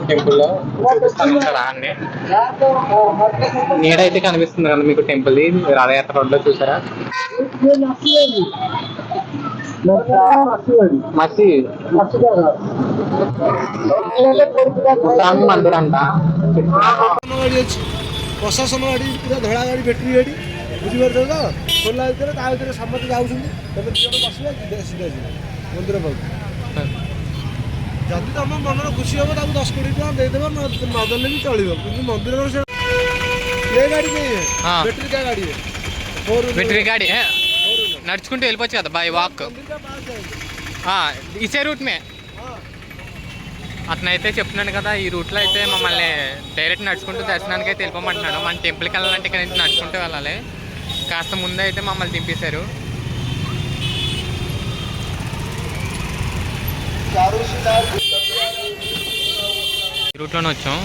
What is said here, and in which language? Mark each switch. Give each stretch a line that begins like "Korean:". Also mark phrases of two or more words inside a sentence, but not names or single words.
Telugu: టెంపుల్లో అన్ని నీడైతే కనిపిస్తుంది కదా మీకు టెంపుల్. రథయాత్ర రోడ్లో చూసారా? మసి మందిర్ అంట.
Odia: ପ୍ରଶାସନ ଗାଡ଼ି ପୁରା ଧଳା ଗାଡ଼ି ବ୍ୟାଟେରୀ ଗାଡ଼ି ବୁଝିପାରୁଛ ତ? ଖୋଲା ଭିତରେ ତା ଭିତରେ ସମସ୍ତେ ଯାଉଛନ୍ତି। ତମେ ଦୁଇ ଜଣ ବସିବା ସିଧା ଯିବ ମନ୍ଦିର ପାଖକୁ। ଯଦି ତମ ମନର ଖୁସି ହବ ତାକୁ 10-20 ଟଙ୍କା ଦେଇଦେବ, ନଦେଲେ ବି ଚଳିବ। କିନ୍ତୁ ମନ୍ଦିରର ସେ ଗାଡ଼ି
Hindi: नहीं है, बैटरी का गाड़ी है। बैटरी गाड़ी है,
Telugu: నడుచుకుంటూ వెళ్ళిపోవచ్చు కదా
English: by walk.
Hindi: इसे रूट में
Telugu: అతనైతే చెప్తున్నాను కదా, ఈ రూట్లో అయితే మమ్మల్ని డైరెక్ట్ నడుచుకుంటూ దర్శనానికి అయితే వెళ్ళిపోమంటున్నాడు. మన టెంపుల్కి వెళ్ళాలంటే ఇక్కడ నుంచి నడుచుకుంటూ వెళ్ళాలి. కాస్త ముందే అయితే మమ్మల్ని దింపేశారు. ఈ రూట్లోనే వచ్చాం.